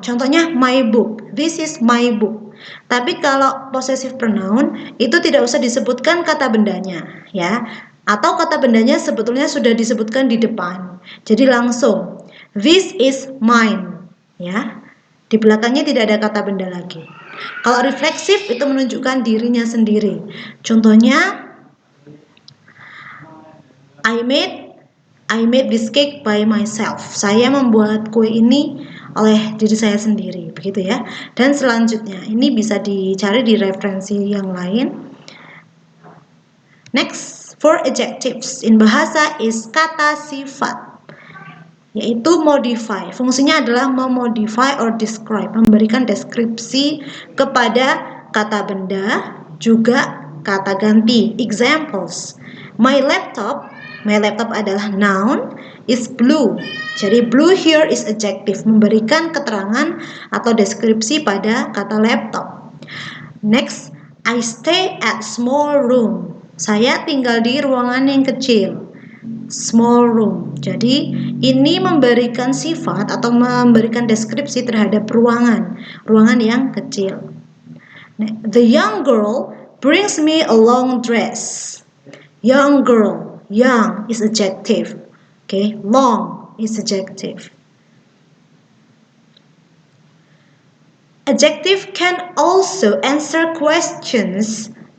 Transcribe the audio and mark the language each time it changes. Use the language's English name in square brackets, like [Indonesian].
[Indonesian] Contohnya [English] my book. This is my book. [Indonesian] Tapi kalau possessive pronoun itu tidak usah disebutkan kata bendanya ya. Atau kata bendanya sebetulnya sudah disebutkan di depan. Jadi langsung [English] this is mine [Indonesian] ya. Di belakangnya tidak ada kata benda lagi. Kalau refleksif itu menunjukkan dirinya sendiri. Contohnya [English] I made this cake by myself. [Indonesian] Saya membuat kue ini oleh diri saya sendiri, begitu ya. Dan selanjutnya ini bisa dicari di referensi yang lain. [English] Next, for adjectives in bahasa is [Indonesian] kata sifat, yaitu [English] modify. [Indonesian] Fungsinya adalah memodify [English] or describe, [Indonesian] memberikan deskripsi kepada kata benda, juga kata ganti. [English] Examples, my laptop adalah noun, is blue. [Indonesian] Jadi [English] blue here is adjective, [Indonesian] memberikan keterangan atau deskripsi pada kata laptop. [English] Next, I stay at small room. [Indonesian] Saya tinggal di ruangan yang kecil. Small room. Jadi ini memberikan sifat atau memberikan deskripsi terhadap ruangan yang kecil. [English] The young girl brings me a long dress. Young girl, young is adjective. Okay, long is adjective. Adjective can also answer questions.